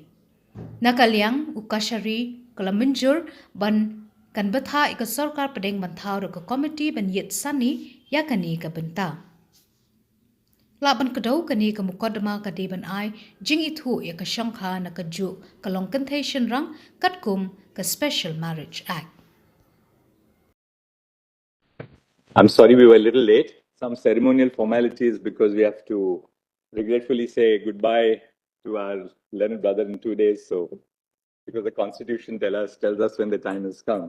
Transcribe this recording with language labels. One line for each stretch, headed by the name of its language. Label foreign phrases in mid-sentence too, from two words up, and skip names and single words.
Khasi: Nakaliang u Kashari kalaminjur ban kan batha ika sarkar padeng banthau ka committee ban yet sani kani ka benta. Laban kadaw kani ka mukaddama ka deban Ithuh ka shongkha na ka ju ka long kynthei shynrang katkum ka Special Marriage Act.
English: I'm sorry we were a little late. Some ceremonial formalities because we have to regretfully say goodbye to our learned brother in 2 days. So, because the Constitution tells us when the time has come.